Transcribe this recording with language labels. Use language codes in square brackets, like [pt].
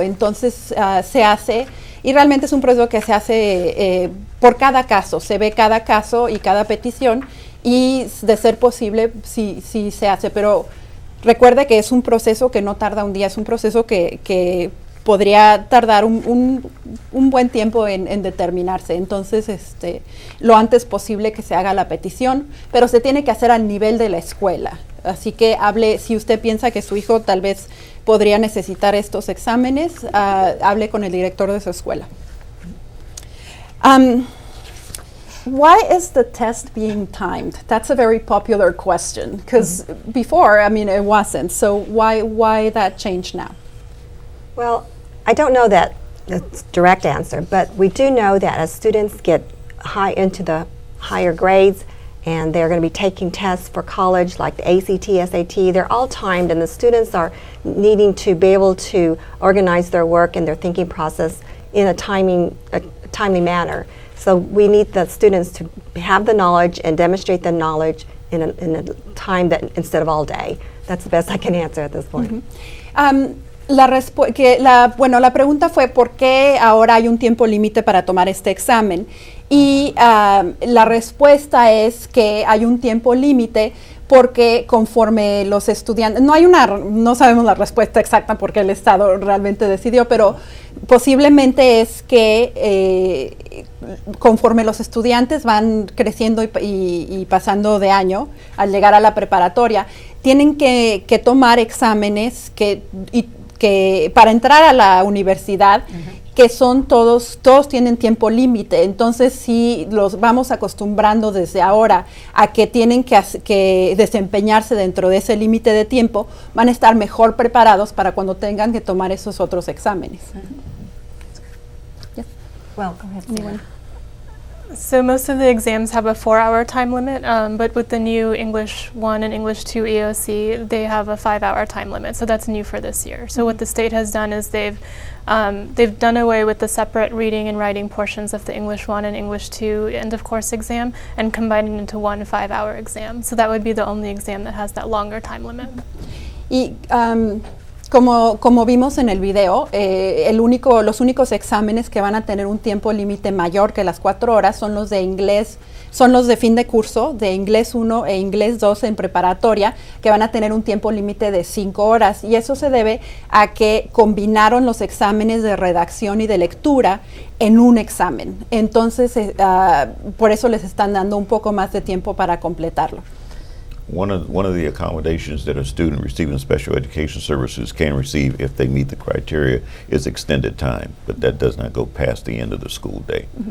[es] Entonces se hace, y realmente es un proceso que se hace por cada caso, se ve cada caso y cada petición, y de ser posible sí se hace, pero recuerde que es un proceso que no tarda un día, es un proceso que podría tardar un buen tiempo en determinarse. Entonces, lo antes posible que se haga la petición, pero se tiene que hacer al nivel de la escuela. Así que si usted piensa que su hijo tal vez podría necesitar estos exámenes, hable con el director de su escuela. [en] Why is the test being timed? That's a very popular question, because before, it wasn't. So why that change now? Well, I don't know that it's a direct answer, but we do know that as students get into the higher grades and they're going to be taking tests for college like the ACT, SAT, they're all timed, and the students are needing to be able to organize their work and their thinking process in a timely manner. So we need the students to have the knowledge and demonstrate the knowledge in a time that instead of all day. That's the best I can answer at this point. [es] La pregunta fue por qué ahora hay un tiempo límite para tomar este examen, y la respuesta es que hay un tiempo límite porque conforme los estudiantes, no sabemos la respuesta exacta porque el Estado realmente decidió, pero posiblemente es que conforme los estudiantes van creciendo y pasando de año, al llegar a la preparatoria, tienen que tomar exámenes que para entrar a la universidad, que son todos tienen tiempo límite. Entonces, si los vamos acostumbrando desde ahora a que tienen que desempeñarse dentro de ese límite de tiempo, van a estar mejor preparados para cuando tengan que tomar esos otros exámenes. [en] Well, go ahead. So most of the exams have a 4-hour time limit, but with the new English 1 and English 2 EOC, they have a 5-hour time limit. So that's new for this year. So what the state has done is they've done away with the separate reading and writing portions of the English 1 and English 2 end of course exam and combined it into one 5-hour exam. So that would be the only exam that has that longer time limit. [es] Y como vimos en el video, los únicos exámenes que van a tener un tiempo límite mayor que las 4 horas son los de inglés, son los de fin de curso, de inglés 1 e inglés 2 en preparatoria, que van a tener un tiempo límite de 5 horas. Y eso se debe a que combinaron los exámenes de redacción y de lectura en un examen. Entonces, por eso les están dando un poco más de tiempo para completarlo. [en] One of the accommodations that a student receiving special education services can receive if they meet the criteria is extended time, but that does not go past the end of the school day.